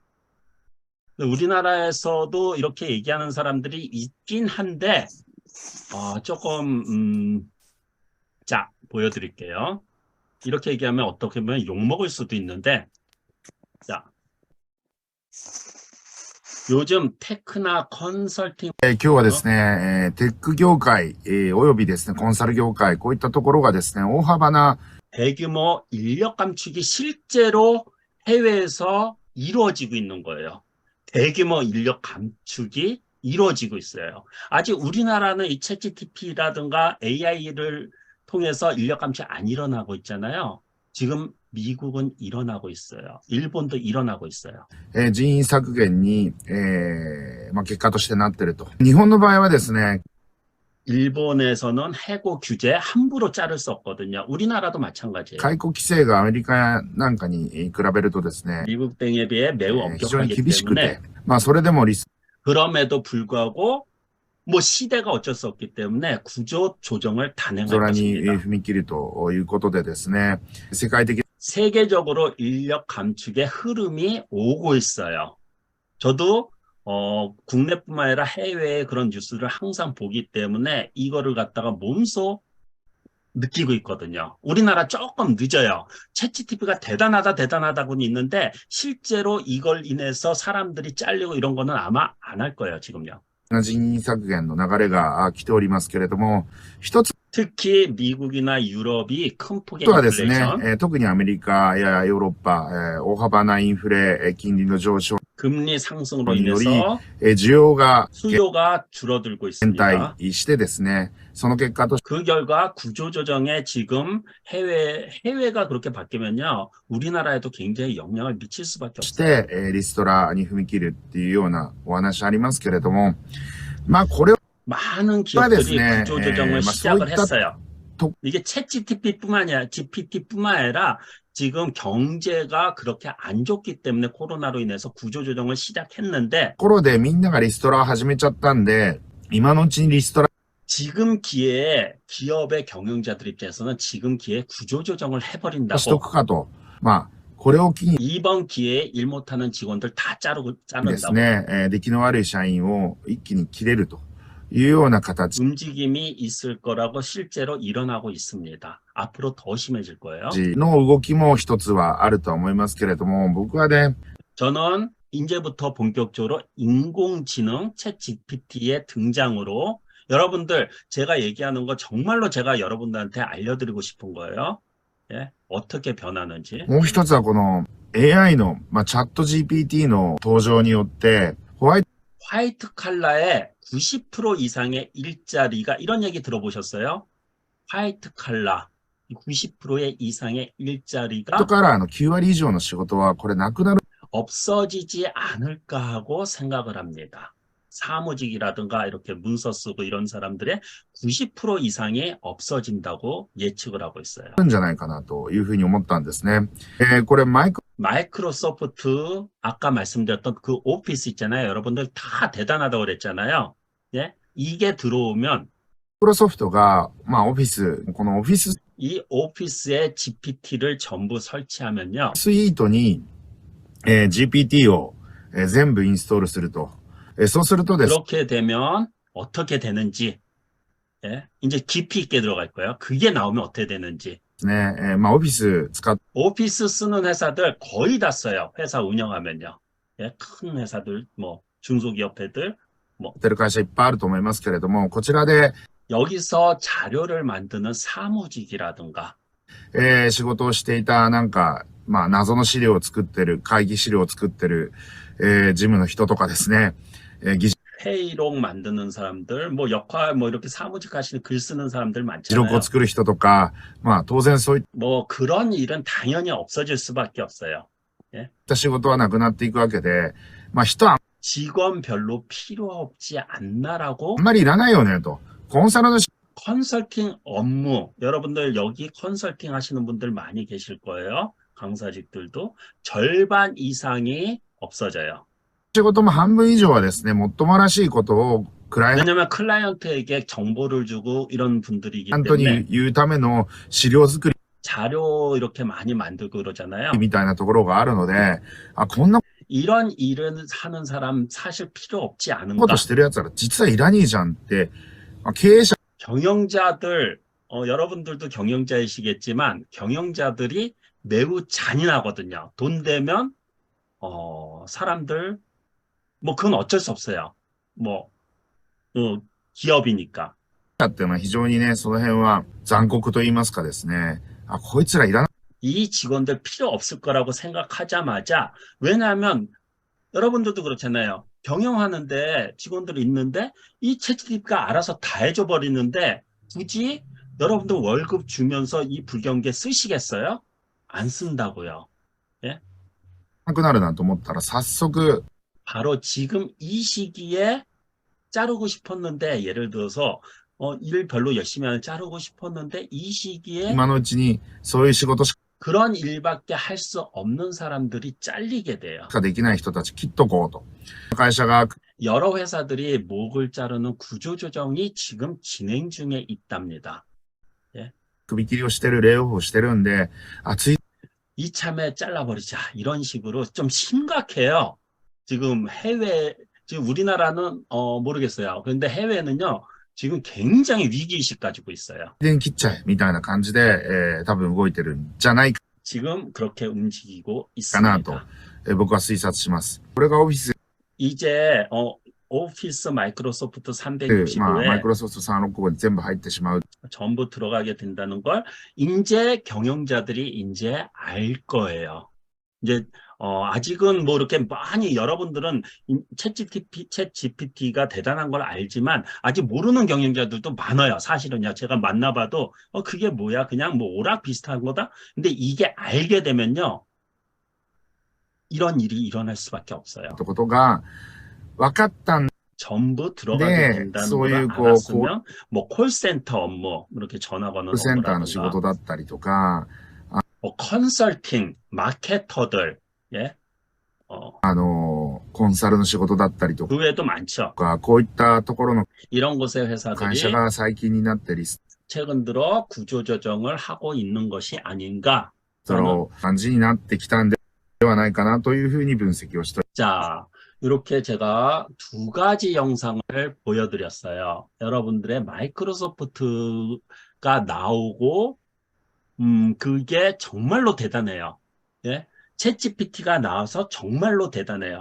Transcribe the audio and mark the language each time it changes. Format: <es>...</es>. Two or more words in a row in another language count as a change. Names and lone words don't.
<ko>우리나라에서도 이렇게 얘기하는 사람들이 있긴 한데, 조금, 자, 보여드릴게요. 이렇게 얘기하면 어떻게 보면 욕먹을 수도 있는데, 자, 요즘 테크나 컨설팅,</ko> <ja>今日はですね、テック業界、およびですね、コンサル業界、こういったところがですね、大幅な</ja> <ko>대규모 인력 감축이 실제로 해외에서 이루어지고 있는 거예요. 대규모 인력 감축이 이루어지고 있어요. 아직 우리나라는 이 챗GPT라든가 AI를 통해서 인력 감축이 안 일어나고 있잖아요. 지금 미국은 일어나고 있어요. 일본도 일어나고 있어요.</ko> <ja>人員削減に、結果としてなっていると。日本の場合はですね、</ja> <ko>일본에서는 해고 규제 함부로 자를 수 없거든요. 우리나라도 마찬가지예요.</ko> <ja>解雇規制がアメリカなんかに比べるとですね、</ja> <ko>미국 등에 비해 매우</ko> <ja>非常に</ja> <ko>엄격하기</ko> <ja>厳しく</ja> <ko>때문에</ko> <ja>て、それでも</ja> <ko>그럼에도 불구하고 뭐 시대가 어쩔 수 없기 때문에 구조 조정을 단행할</ko> <ja>リストラに</ja> <ko>것입니다.</ko> <ja>踏み切るということでですね、世界的</ja> <ko>세계적으로 인력 감축의 흐름이 오고 있어요. 저도 국내뿐만 아니라 해외의 그런 뉴스를 항상 보기 때문에 이거를 갖다가 몸소 느끼고 있거든요. 우리나라 조금 늦어요. 챗GPT가 대단하다고는 있는데 실제로 이걸 인해서 사람들이 잘리고 이런 거는 아마 안 할 거예요, 지금요.</ko> <ja>人員削減の流れが来ておりますけれども、一つ</ja> <ko>특히 미국이나 유럽이 큰 폭의</ko> <ja>はですね、</ja> <ko>인플레이션,</ko> <ja>特にアメリカやヨーロッパ、大幅なインフレ、金利の上昇</ja> <ko>금리 상승으로</ko> <ja>により、</ja> <ko>인해서</ko> <ja>需要が</ja> <ko>수요가 줄어들고</ko> <ja>減</ja> <ko>있습니다.</ko> <ja>退してですね、その結果とし</ja> <ko>그 결과 구조조정에 지금 해외가 그렇게 바뀌면요, 우리나라에도 굉장히 영향을 미칠 수밖에</ko> <ja>て、</ja> <ko>없어요.</ko> <ja>リストラに踏み切るっていうようなお話ありますけれども、これ</ja> <ko>많은 기업들이 네, 구조조정을 예, 시작을 소위다 했어요. 독- 이게 GPT뿐만 아니라 지금 경제가 그렇게 안 좋기 때문에 코로나로 인해서 구조조정을 시작했는데</ko> <ja>ところでみんながリストラを始めちゃったんで、今のうちにリストラ</ja> <ko>지금 기회에 기업의 경영자들 입장에서는 지금 기회에 구조조정을</ko> <ja>しと</ja> <ko>해버린다고</ko> <ja>くかと、これを機に</ja> <ko>이번 기회에 일 못하는 직원들 다</ko> <ja>です</ja> <ko>자른다고</ko> <ja>ね、出来の悪い社員を一気に切れるというような形</ja> <ko>움직임이 있을 거라고 실제로 일어나고 있습니다. 앞으로 더 심해질 거예요.</ko> <ja>の動きも一つはあるとは思いますけれども、僕はね、</ja> <ko>저는 이제부터 본격적으로 인공지능 챗 GPT의 등장으로 여러분들 제가 얘기하는 거 정말로 제가 여러분들한테 알려드리고 싶은 거예요. 예? 어떻게 변하는지.</ko> <ja>もう一つはこの AI の、チャット GPT の登場によって、</ja> <ko>화이트 칼라의 90% 이상의 일자리가 이런 얘기 들어보셨어요? 화이트 칼라 90% 이상의</ko> <ja>ホワイト</ja> <ko>일자리가</ko> <ja>カラーの9割以上の仕事は、これなくなる</ja> <ko>없어지지 않을까 하고 생각을 합니다. 사무직이라든가 이렇게 문서 쓰고 이런 사람들의 90% 이상이 없어진다고 예측을 하고 있어요.</ko> <ja>んじゃないかなというふうに思ったんですね。これ</ja> <ko>마이크로소프트 아까 말씀드렸던 그 오피스 있잖아요. 여러분들 다 대단하다고 그랬잖아요. 예? 이게 들어오면</ko> <ja>マイクロソフトが、オフィス、このオフィス</ja> <ko>이 오피스에 GPT를 전부 설치하면요.</ko> <ja>スイートに、GPT を、全部インストールすると。そうするとです</ja> <ko>그렇게 되면 어떻게 되는지 예? 이제 깊이 있게 들어갈 거예요. 그게 나오면 어떻게 되는지.</ko> <ja>ね、オフィス使っ</ja> <ko>오피스 쓰는 회사들 거의 다 써요. 회사 운영하면요. 예? 큰 회사들, 뭐 중소기업 애들</ko> <ja>てる会社いっぱいあると思いますけれども、こちらで、</ja> <ko>여기서 자료를 만드는 사무직이라든가</ko> <ja>仕事をしていた、謎の資料を作ってる、会議資料を作ってる、事務の人とかですね、議事</ja> <ko>회의록 만드는 사람들, 뭐 역할, 뭐 이렇게 사무직 하시는 글 쓰는 사람들</ko> <ja>録</ja> <ko>많잖아요.</ko> <ja>を作る人とか、当然そういっ</ja> <ko>뭐 그런 일은 당연히 없어질 수밖에 없어요.</ko> <ja>た仕事はなくなっていくわけで、人は</ja> <ko>직원 별로 필요 없지</ko> <ja>あ</ja> <ko>않나라고</ko> <ja>んまりいらないよね、と。コンサルの仕</ja> <ko>컨설팅 업무, 여러분들 여기 컨설팅 하시는 분들 많이 계실 거예요. 강사직들도 절반 이상이 없어져요.</ko> <ja>事も半分以上はですね、もっともらしいことをクライアン</ja> <ko>왜냐면 클라이언트에게 정보를 주고 이런 분들이기</ko> <ja>トに</ja> <ko>때문에</ko> <ja>言うための資料作り</ja> <ko>자료 이렇게 많이 만들고 그러잖아요.</ko> <ja>みたいなところがあるので、こんな</ja> <ko>이런 일을 하는 사람 사실 필요 없지</ko> <ja>こ</ja> <ko>않은가?</ko> <ja>としてる奴ら実はいらねえじゃんって、経営者</ja> <ko>경영자들, 여러분들도 경영자이시겠지만 경영자들이 매우 잔인하거든요. 돈 되면 사람들 뭐 그건 어쩔 수 없어요. 뭐 기업이니까.</ko> <ja>っていうのは非常にね、その辺は残酷と言いますかですね、こいつらいらない</ja> <ko>이 직원들 필요 없을 거라고 생각하자마자 왜냐하면 여러분들도 그렇잖아요. 경영하는데 직원들이 있는데 이 챗GPT가 알아서 다 해줘 버리는데 굳이 여러분들 월급 주면서 이 불경기에 쓰시겠어요? 안 쓴다고요.</ko> <ja>なくなるなと思ったら、早速、</ja> <ko>바로 지금 이 시기에 자르고 싶었는데 예를 들어서 일 별로 열심히 하는 자르고 싶었는데 이 시기에</ko> <ja>今のうちにそういう仕事し</ja> <ko>그런 일밖에 할 수 없는 사람들이 잘리게 돼요.</ko> <ja>かできない人たち切っとこうと。会社が</ja> <ko>여러 회사들이 목을 자르는 구조조정이 지금 진행 중에 있답니다.</ko> <ja>首切りをしてる、レイオフをしてるんで、つい</ja> <ko>이참에 잘라버리자 이런 식으로 좀 심각해요. 지금 지금 우리나라는 모르겠어요. 그런데 해외는요 지금 굉장히 위기의식 가지고 있어요.</ko> <ja>で切っちゃえみたいな感じで、多分動いてるんじゃないか</ja> <ko>지금 그렇게 움직이고</ko> <ja>なと、</ja> <ko>있습니다.</ko> <ja>僕は推察します。これがオフィス、</ja> <ko>이제 오피스 마이크로소프트</ko> <ja>マイ</ja> <ko>365에</ko> <ja>クロソフト365に全部入ってしまう。</ja> <ko>전부 들어가게 된다는 걸 이제 경영자들이 이제 알 거예요. 이제 아직은 뭐 이렇게 많이 여러분들은 챗GPT가 대단한 걸 알지만 아직 모르는 경영자들도 많아요. 사실은요. 제가 만나봐도 그게 뭐야? 그냥 뭐 오락 비슷한 거다. 근데 이게 알게 되면요. 이런 일이 일어날 수밖에 없어요.</ko> <ja>ってことが分かったん</ja> <ko>전부 들어가게 네, 된다는 소위 걸 알았으면 뭐 콜센터 업무 이렇게 전화 거는</ko> <ja>センターの仕</ja> <ko>업무라든가</ko> <ja>事だったりとか、</ja> <ko>뭐 컨설팅, 마케터들, 예,</ko> <ja>コンサルの仕事だったりと</ja> <ko>그 외에도 많죠.</ko> <ja>か、こういったところの</ja> <ko>이런 곳의</ko> <ja>会</ja> <ko>회사들이</ko> <ja>社が最近になってリス</ja> <ko>최근 들어 구조조정을 하고 있는 것이 아닌가.</ko> <ja>トの感じになってきたんではないかなというふうに分析をして</ja> <ko>자, 이렇게 제가 두 가지 영상을 보여드렸어요. 여러분들의 마이크로소프트가 나오고, 그게 정말로 대단해요. 예? 챗GPT가 나와서 정말로 대단해요.</ko>